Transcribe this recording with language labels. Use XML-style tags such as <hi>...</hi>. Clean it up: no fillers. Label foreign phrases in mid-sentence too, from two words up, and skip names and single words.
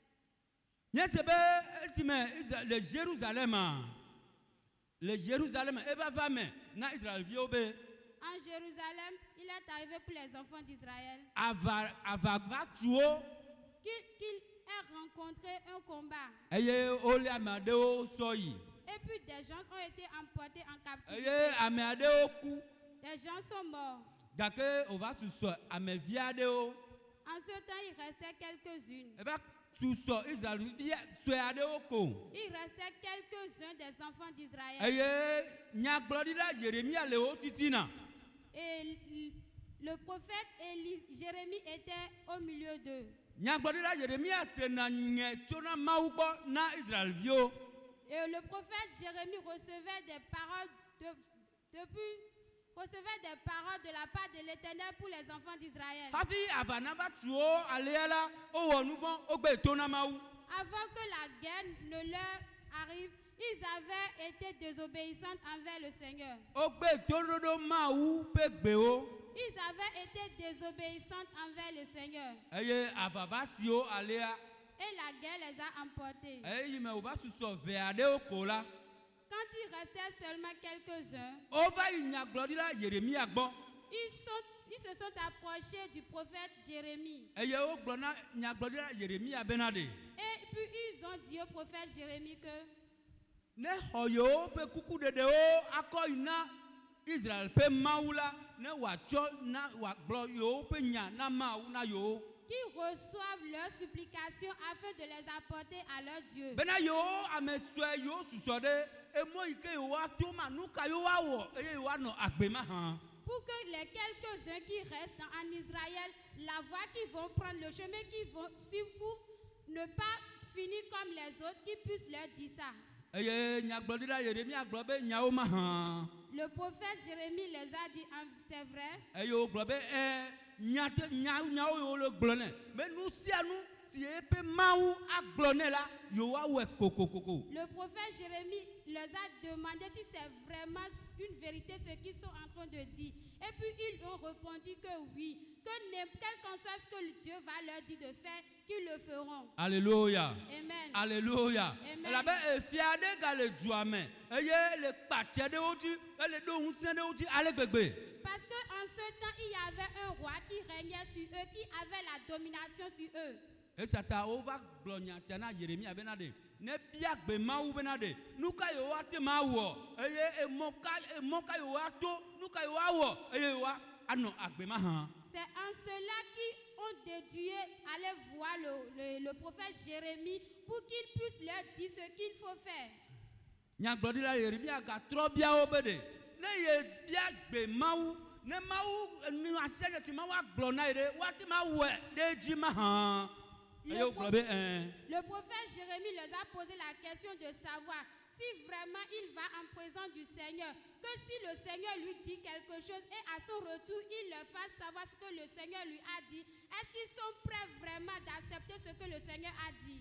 <fr>En Jérusalem, il est arrivé pour les enfants d'Israël qu'ils aient rencontré un combat. Et puis des gens ont été emportés en captivité. Des gens sont morts.</fr> <ee>gake o va susɔ ame vi aɖewo.</ee> <fr>En ce temps, il restait quelques-unes.</fr> <ee>Eva susɔ Israelvi sue aɖewo ko.</ee> <fr>Il restait quelques-uns des enfants d'Israël.</fr> <ee>Eye nyagblɔɖila Yeremia le wo titina.</ee> <fr>Et le prophète Jérémie était au milieu d'eux.</fr> <ee>Nyagblɔɖila Yeremia sena nye tso na Mawu gbɔ na Israelviwo.</ee> <fr>Et le prophète Jérémie recevait des paroles de la part de l'Éternel pour les enfants d'Israël.</fr> <ee>Hafi avana va tu wo alea la o wɔ nu vɔ̃ o gbe to na Mawu.</ee> <fr>Avant que la guerre ne leur arrive, ils avaient été désobéissants envers le Seigneur.</fr> <ee>O gbe toɖoɖo Mawu ƒe gbewo.</ee> <fr>Ils avaient été désobéissants envers le Seigneur.</fr> <ee>Eye avava siwo alea.</ee> <fr>Et la guerre les a emportés.</fr> <ee>Eye me o va susɔ ve aɖewo ko la.</ee> <fr>Quand il restait seulement quelques-uns,</fr> <ee>O va yi nyagblɔɖila Yeremia gbɔ.</ee> <fr>ils se sont approchés du prophète Jérémie.</fr> <ee>Eye wo gblɔ na nyagblɔɖila Yeremia bena ɖe.</ee> <fr>Et puis ils ont dit au prophète Jérémie que</fr> <ee>ne xɔ yewo ƒe kuku ɖeɖewo akɔ yi na Israel ƒe Mawu la ne wòatsɔ na wòagblɔ yewo ƒe nya na Mawu na yewo.</ee> <fr>qu'ils reçoivent leurs supplications afin de les apporter à leur Dieu.</fr> <ee>Bena yewo ame sue yewo susɔ ɖe emɔ yi ke yewo ato ma nu ka yewo awɔ eye yewo anɔ agbe ma hã.</ee> <fr>Pour que les quelques-uns qui restent en Israël, la voie qu'ils vont prendre, le chemin qu'ils vont suivre pour ne pas finir comme les autres, qu'ils puissent leur dire ça.</fr> <ee>Eye nyagblɔɖila Yeremia gblɔ be nyawo ma hã.</ee> <fr>Le prophète Jérémie les a dit, c'est vrai.</fr> <ee>Eye wo gblɔ be nyawo yewo le gblɔ nɛ be nu sia nu si eƒe Mawu agblɔ nɛ la yewo awɔe kokokoko.</ee> <fr>Le prophète Jérémie leur a demandé si c'est vraiment une vérité ce qu'ils sont en train de dire. Et puis ils ont répondu que oui, que quel qu'en soit ce que Dieu va leur dire de faire, qu'ils le feront. Alléluia. Amen. Alléluia. Amen.</fr> <ee>Elabe efia ɖe ga le dua me eye le kpatsɛ ɖewo dzi ele ɖo ŋusẽ ɖewo dzi ale gbegbe.</ee> <fr>Parce qu'en ce temps, il y avait un roi qui régnait sur eux, qui avait la domination sur eux.</fr> <ee>Esia ta wova gblɔ nya sia na Yeremia bena ɖe ne bia gbe Mawu bena ɖe nu ka yewo ate ma wɔ eye emɔ ka yewo ato nu ka yewo awɔ eye yewo anɔ agbe ma hã.</ee> <fr>C'est en cela qu'ils ont déduit aller voir le prophète Jérémie pour qu'il puisse leur dire ce qu'il faut faire.</fr> <ee>Nyagblɔɖila Yeremia gatrɔ bia wo be ɖe ne ye bia gbe Mawu ne Mawu nu asia ɖe si Mawu agblɔ na ye ɖe woate ma wɔe ɖe edzi ma hã.</ee> <fr>Le prophète Jérémie leur a posé la question de savoir si vraiment il va en présence du Seigneur, que si le Seigneur lui dit quelque chose et à son retour il leur fasse savoir ce que le Seigneur lui a dit, est-ce qu'ils sont prêts vraiment d'accepter ce que le Seigneur a dit?</fr>